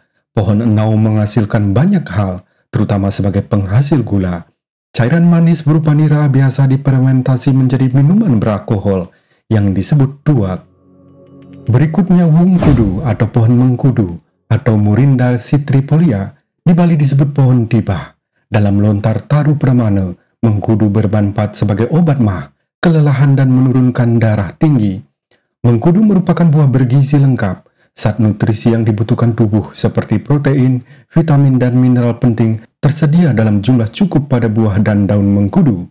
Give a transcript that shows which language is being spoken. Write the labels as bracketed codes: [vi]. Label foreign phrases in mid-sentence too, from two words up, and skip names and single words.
[id] Pohon enau menghasilkan banyak hal, terutama sebagai penghasil gula. Cairan manis berupa nira biasa difermentasi menjadi minuman beralkohol yang disebut tuak. Berikutnya wungkudu atau pohon mengkudu atau Morinda citrifolia. Di Bali disebut pohon tibah. Dalam lontar taru pramana, mengkudu bermanfaat sebagai obat mah, kelelahan dan menurunkan darah tinggi. Mengkudu merupakan buah bergizi lengkap. Zat nutrisi yang dibutuhkan tubuh seperti protein, vitamin, dan mineral penting tersedia dalam jumlah cukup pada buah dan daun mengkudu.